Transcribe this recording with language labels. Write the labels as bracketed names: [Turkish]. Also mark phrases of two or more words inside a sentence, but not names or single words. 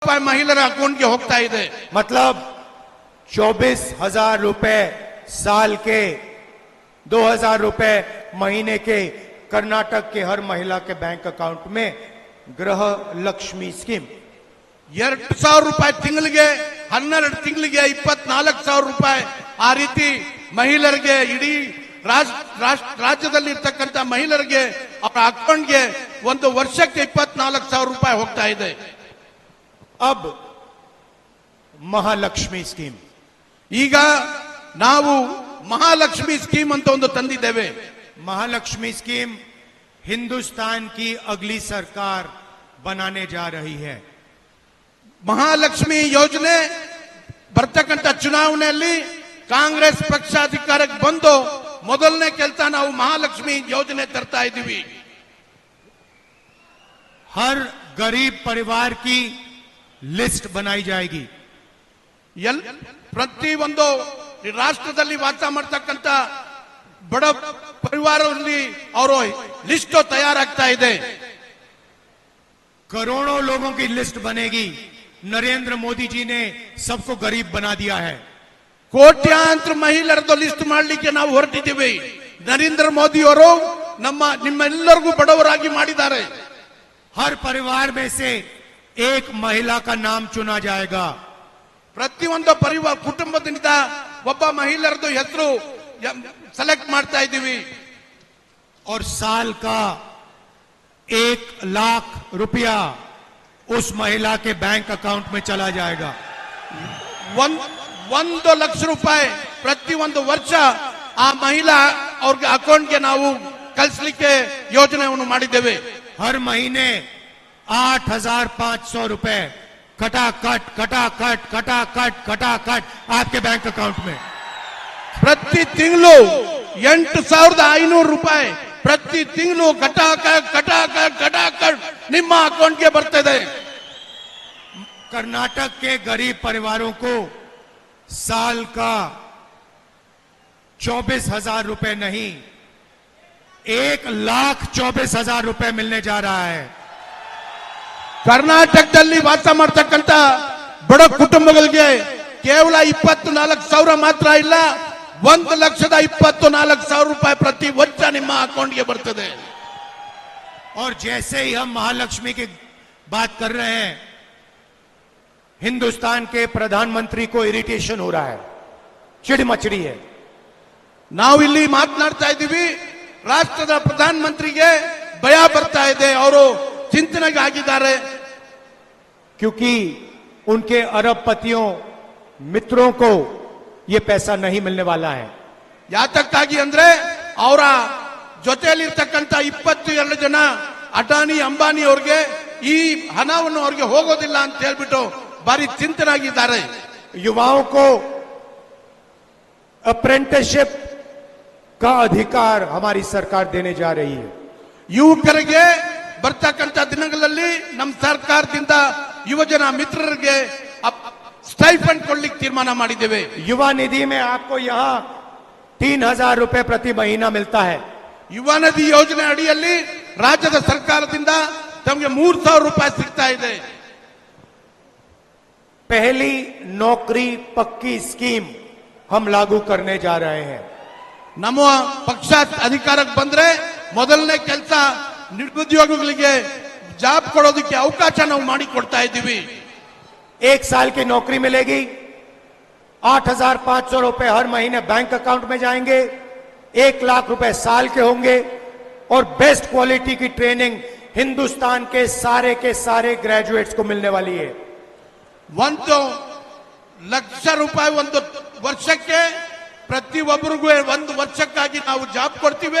[Kannada] ರೂಪಾಯಿ ಮಹಿಳೆಯರ ಅಕೌಂಟ್ಗೆ ಹೋಗ್ತಾ ಇದೆ. [Hindi] मतलब 24,000 रुपए साल के, 2,000 रुपए महीने के कर्नाटक के हर महिला के [English] bank account [Hindi] में गृह लक्ष्मी स्कीम. [Kannada] 2,000 ರೂಪಾಯಿ ತಿಂಗಳಿಗೆ, 12 ತಿಂಗಳಿಗೆ 24,000 ರೂಪಾಯಿ. ಆ ರೀತಿ ಮಹಿಳೆಯರಿಗೆ, ಇಡೀ ರಾಜ್ಯದಲ್ಲಿ ಇರ್ತಕ್ಕಂಥ ಮಹಿಳೆಯರಿಗೆ ಅವರ ಅಕೌಂಟ್ಗೆ ಒಂದು ವರ್ಷಕ್ಕೆ 24,000 ರೂಪಾಯಿ ಹೋಗ್ತಾ ಇದೆ. [Hindi] अब महालक्ष्मी स्कीम. [Kannada] ಈಗ ನಾವು ಮಹಾಲಕ್ಷ್ಮಿ ಸ್ಕೀಮ್ ಅಂತ ಒಂದು ತಂದಿದ್ದೇವೆ. [Hindi] महालक्ष्मी स्कीम हिंदुस्तान की अगली सरकार बनाने जा रही है. [Kannada] ಮಹಾಲಕ್ಷ್ಮಿ ಯೋಜನೆ ಬರ್ತಕ್ಕಂಥ ಚುನಾವಣೆಯಲ್ಲಿ ಕಾಂಗ್ರೆಸ್ ಪಕ್ಷ ಅಧಿಕಾರಕ್ಕೆ ಬಂದು ಮೊದಲನೇ ಕೆಲಸ ನಾವು ಮಹಾಲಕ್ಷ್ಮಿ ಯೋಜನೆ ತರ್ತಾ ಇದ್ದೀವಿ. [Hindi] हर गरीब परिवार की लिस्ट बनाई जाएगी. [Kannada] ಪ್ರತಿ ಒಂದು ರಾಷ್ಟ್ರದಲ್ಲಿ ವಾಸ ಮಾಡ್ತಕ್ಕಂಥ ಬಡ ಪರಿವಾರದಲ್ಲಿ ಅವರು ಲಿಸ್ಟ್ ತಯಾರಾಗ್ತಾ ಇದೆ. [Hindi] करोड़ों लोगों की लिस्ट बनेगी. नरेंद्र मोदी जी ने सबको गरीब बना दिया है. [Kannada] ಕೋಟ್ಯಾಂತರ ಮಹಿಳೆಯರದ್ದು ಲಿಸ್ಟ್ ಮಾಡಲಿಕ್ಕೆ ನಾವು ಹೊರಟಿದ್ದೀವಿ. ನರೇಂದ್ರ ಮೋದಿ ಅವರು ನಿಮ್ಮೆಲ್ಲರಿಗೂ ಬಡವರಾಗಿ ಮಾಡಿದ್ದಾರೆ. [Hindi] हर परिवार में से एक महिला का नाम चुना जाएगा. [Kannada] ಪ್ರತಿಯೊಂದು ಪರಿವಾರ ಕುಟುಂಬದಿಂದ ಒಬ್ಬ ಮಹಿಳೆಯರದ್ದು ಹೆಸರು ಸೆಲೆಕ್ಟ್ ಮಾಡ್ತಾ ಇದ್ದೀವಿ. [Hindi] और साल का 1 लाख रुपया उस महिला के [English] bank account [Hindi] में चला जाएगा. [Kannada] 1 ಲಕ್ಷ ರೂಪಾಯಿ ಪ್ರತಿಯೊಂದು ವರ್ಷ ಆ ಮಹಿಳಾ ಅವ್ರಿಗೆ ಅಕೌಂಟ್ಗೆ ನಾವು ಕಳಿಸಲಿಕ್ಕೆ ಯೋಜನೆಯನ್ನು ಮಾಡಿದ್ದೇವೆ. [Hindi] हर महीने 8,500 रुपए कटाकट कटाकट कटाकट कटाकट आपके [English] bank account [Hindi] में. [Kannada] ಪ್ರತಿ ತಿಂಗಳು 8,500 ರೂಪಾಯಿ ಪ್ರತಿ ತಿಂಗಳು ಕಟಾಕಟ್ ಕಟಾಕಟ್ ಕಟಾಕಟ್ ನಿಮ್ಮ ಅಕೌಂಟ್ಗೆ ಬರ್ತದೆ. [Hindi] कर्नाटक के गरीब परिवारों को साल का 24,000 रुपए नहीं, 1,24,000 रुपए मिलने जा रहा है. [Kannada] ಕರ್ನಾಟಕದಲ್ಲಿ ವಾಸ ಮಾಡ್ತಕ್ಕಂಥ ಬಡ ಕುಟುಂಬಗಳಿಗೆ ಕೇವಲ 24,000 ಮಾತ್ರ ಇಲ್ಲ, 1,24,000 ರೂಪಾಯಿ ಪ್ರತಿ ವರ್ಷ ನಿಮ್ಮ ಅಕೌಂಟ್ಗೆ ಬರ್ತದೆ. [Hindi] और जैसे ही हम महालक्ष्मी की बात कर रहे हैं, हिंदुस्तान के प्रधानमंत्री को इरिटेशन हो रहा है, चिड़ मचड़ी है. [Kannada] ನಾವು ಇಲ್ಲಿ ಮಾತನಾಡ್ತಾ ಇದ್ದೀವಿ, ರಾಷ್ಟ್ರದ ಪ್ರಧಾನಮಂತ್ರಿಗೆ ಭಯ ಬರ್ತಾ ಇದೆ, ಅವರು ಚಿಂತನೆಗೆ ಆಗಿದ್ದಾರೆ. [Hindi] क्योंकि उनके अरबपतियों मित्रों को ये पैसा नहीं मिलने वाला है. [Kannada] ಯಾತಕ್ಕಾಗಿ ಅಂದ್ರೆ ಅವರ ಜೊತೆಯಲ್ಲಿರ್ತಕ್ಕಂಥ 22 ಜನ ಅಡಾನಿ ಅಂಬಾನಿ ಅವ್ರಿಗೆ ಈ ಹಣವನ್ನು ಅವ್ರಿಗೆ ಹೋಗೋದಿಲ್ಲ ಅಂತ ಹೇಳ್ಬಿಟ್ಟು ಭಾರಿ ಚಿಂತನಾಗಿದ್ದಾರೆ. [Hindi] युवाओं को अप्रेंटिसशिप का अधिकार हमारी सरकार देने जा रही है. [Kannada] ಯುವಕರಿಗೆ ಬರ್ತಕ್ಕಂಥ ದಿನಗಳಲ್ಲಿ ನಮ್ಮ ಸರ್ಕಾರದಿಂದ ಯುವಜನ ಮಿತ್ರರಿಗೆ ಸ್ಟೈಫಂಡ್ ಕೊಡ್ಲಿಕ್ಕೆ ತೀರ್ಮಾನ ಮಾಡಿದ್ದೇವೆ. [Hindi] युवा निधि में आपको यहाँ 3,000 रुपए प्रति महीना मिलता है. [Kannada] ಯುವ ನಿಧಿ ಯೋಜನೆ ಅಡಿಯಲ್ಲಿ ರಾಜ್ಯದ ಸರ್ಕಾರದಿಂದ ತಮಗೆ 3,000 ರೂಪಾಯಿ ಸಿಗ್ತಾ ಇದೆ. [Hindi] पहली नौकरी पक्की स्कीम हम लागू करने जा रहे हैं. [Kannada] ನಮ್ಮ ಪಕ್ಷ ಅಧಿಕಾರಕ್ಕೆ ಬಂದ್ರೆ ಮೊದಲನೇ ಕೆಲಸ ನಿರುದ್ಯೋಗಿಗಳಿಗೆ ಜಾಬ್ ಕೊಡೋದಕ್ಕೆ ಅವಕಾಶ ನಾವು ಮಾಡಿ ಕೊಡ್ತಾ ಇದ್ದೀವಿ. [Hindi] 1 साल की नौकरी मिलेगी, 8,500 रुपए हर महीने [English] bank account [Hindi] में जाएंगे, 1 लाख रुपए साल के होंगे और [English] best quality [Hindi] की ट्रेनिंग हिंदुस्तान के सारे ग्रेजुएट्स को मिलने वाली है. [Kannada] 1 ಲಕ್ಷ ರೂಪಾಯಿ ಒಂದು ವರ್ಷಕ್ಕೆ ಪ್ರತಿಯೊಬ್ಬರಿಗೂ 1 ವರ್ಷಕ್ಕಾಗಿ ನಾವು ಜಾಬ್ ಕೊಡ್ತೀವಿ.